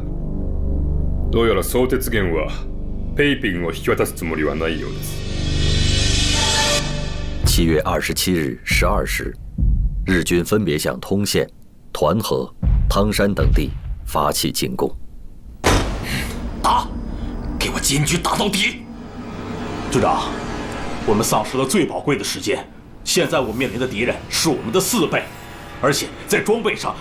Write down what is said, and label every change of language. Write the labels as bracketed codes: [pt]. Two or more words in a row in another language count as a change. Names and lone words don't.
[ja] どうやら相鉄源はペイピンを引き渡すつもりはないようです。 [zh] 7月27日12 时，日军分别向通县、团河、汤山等地发起进攻。打！给我坚决打到底！队长，我们丧失了最宝贵的时间，现在我们面临的敌人是我们的4倍，而且在装备上，